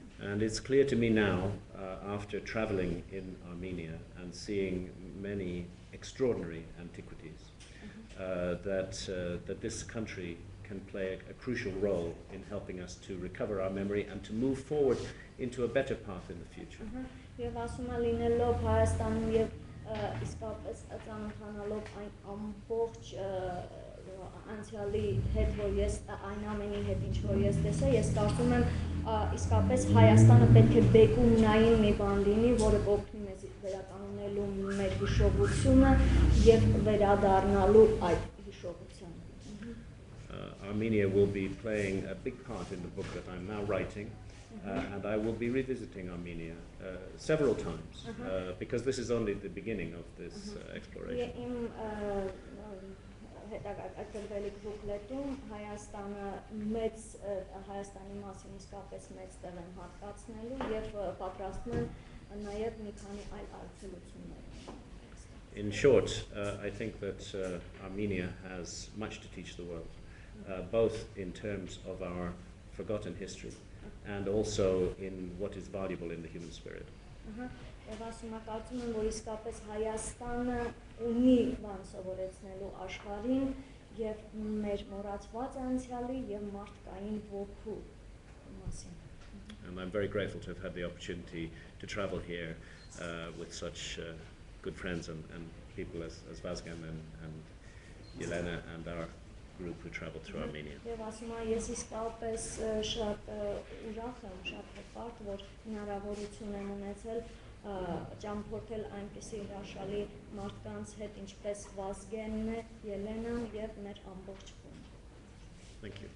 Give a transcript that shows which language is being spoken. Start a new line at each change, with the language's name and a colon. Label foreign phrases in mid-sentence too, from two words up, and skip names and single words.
English: And it's clear to me now, after traveling in Armenia and seeing many extraordinary antiquities, that this country can play a crucial role in helping us to recover our memory and to move forward into a better path in the future.
Armenian: Եվ ասում եմ լինելով Հայաստանում եւ իսկապես ծանոթանալով այն ամբողջ անցյալի հետ, որ ես այն ամենի հետ ինչ որ ես տեսա, ես կարծում եմ իսկապես Հայաստանը պետք է բեկումնային մի բան լինի, որը կօգնի մեզ վերականգնելու մեր հիշողությունը եւ վերադառնալու այդ հիշողությանը։
English: Armenia will be playing a big part in the book that I'm now writing, and I will be revisiting Armenia several times, because this is only the beginning of this exploration.
Armenian: Հետագայում բուկլետում Հայաստանը մեծ Հայաստանի մասին իսկապես մեծ տեղ են հատկացնելու եւ պատրաստում են նաեւ մի քանի այլ այցելություններ։
English: In short, I think that Armenia has much to teach the world. both in terms of our forgotten history and also in what is valuable in the human spirit.
Armenian: Եվ ասում եմ, կարծում եմ, որ իսկապես Հայաստանը ունի բան սովորեցնելու աշխարհին եւ մեր մոռացված անցյալի եւ մարդկային ոգու մասին։
English: And I'm very grateful to have had the opportunity to travel here with such good friends and people as Vazgan and Yelena and our group who traveled through Armenia.
Armenian: Եվ ասում եմ, ես իսկապես շատ ուրախ եմ, շատ հպարտ, որ հնարավորություն եմ ունեցել ճամփորդել այնպիսի հրաշալի մարդկանց հետ, ինչպես Վազգենն է, Ելենան եւ մեր ամբողջ խումբը։
English: Thank you.